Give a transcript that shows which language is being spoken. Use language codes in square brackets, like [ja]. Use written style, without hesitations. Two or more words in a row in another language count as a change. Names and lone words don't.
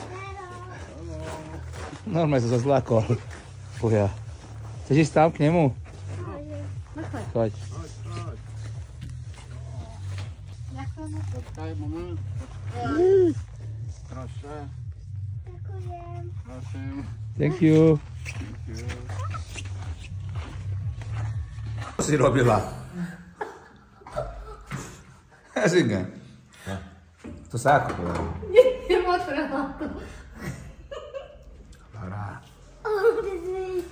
[sk] Normálne som sa zlákol. Fuja. Chceš ísť tam k nemu? Choď. [en] Okay, moment. [pl] Proszę. [sk] Ďakujem. [pl] Proszę. [en] Thank you. [sk] Čo si robila? Zinga. To sa ako povedal? Nepotreboval to. Lara, Bez výjky.